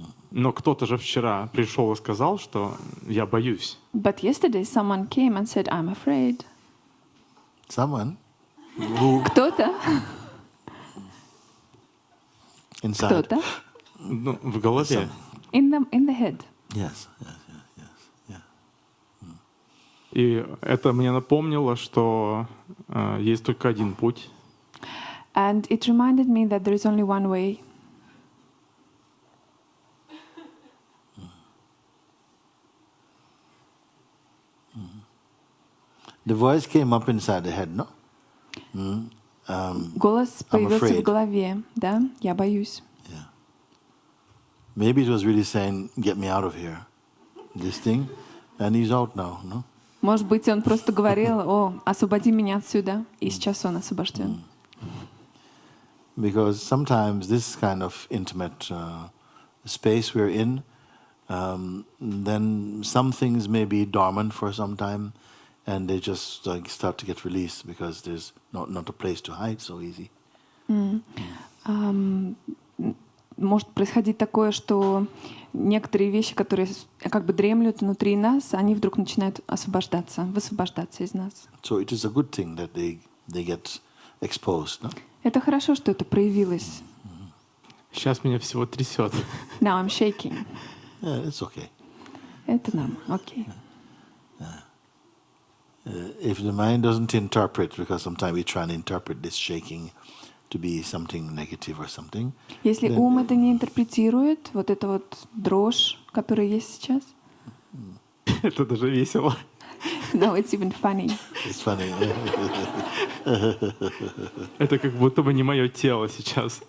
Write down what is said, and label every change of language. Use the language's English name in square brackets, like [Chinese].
[Russian] Но кто-то же вчера пришел и сказал, что я боюсь. [English] But yesterday, someone came and said, I'm afraid. Someone who [Russian] Кто-то, [English] inside. [Russian] кто-то Ну, в голове. [English] in the head. Yes. [Russian] И это мне напомнило, что есть только один путь. [English] And it reminded me that there is only one way. The voice came up inside the head, no? [Russian] Голос появился [English] afraid. [Russian] в голове, да? Я боюсь. [English] Yeah. Maybe it was really saying, "Get me out of here," this thing, and he's out now, no? [Russian] Может быть, он просто говорил: «О, освободи меня отсюда», и сейчас он освобожден. [English] Because sometimes this kind of intimate space we're in, then some things may be dormant for some time, and they just start to get released because there's not a place to hide so easy. [Russian] Может происходить такое, что некоторые вещи, которые как бы дремлют внутри нас, они вдруг начинают высвобождаться из нас. [English] So it is a good thing that they get exposed, no? [Russian] Это хорошо, что это проявилось. Сейчас меня всего трясет. [English] Now I'm shaking. Yeah, it's okay. [Russian] Это нам, окей. [English] If the mind doesn't interpret, because sometimes we try and interpret this shaking to be something negative or something. [Russian] Если ум это не интерпретирует, вот эта вот дрожь, которая есть сейчас, Это даже весело. [English] no, it's even funny. It's funny. [Russian] Это как будто бы не мое тело сейчас.